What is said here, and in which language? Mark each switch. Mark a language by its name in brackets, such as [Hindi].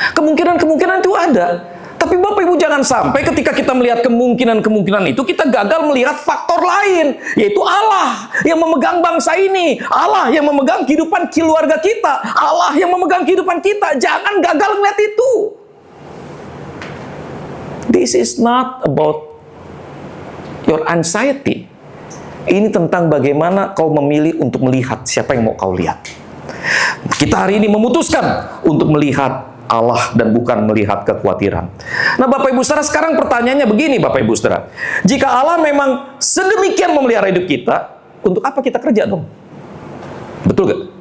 [Indonesian] Kemungkinan-kemungkinan itu ada. Tapi Bapak Ibu jangan sampai ketika kita melihat kemungkinan-kemungkinan itu, kita gagal melihat faktor lain, yaitu Allah yang memegang bangsa ini, Allah yang memegang kehidupan keluarga kita, Allah yang memegang kehidupan kita. Jangan gagal melihat itu. [English] This is not about your anxiety. [Indonesian] Ini tentang bagaimana kau memilih untuk melihat siapa yang mau kau lihat. Kita hari ini memutuskan untuk melihat Allah dan bukan melihat kekhawatiran. Nah Bapak Ibu Saudara, sekarang pertanyaannya begini Bapak Ibu Saudara. Jika Allah memang sedemikian memelihara hidup kita, untuk apa kita kerja dong? Betul gak?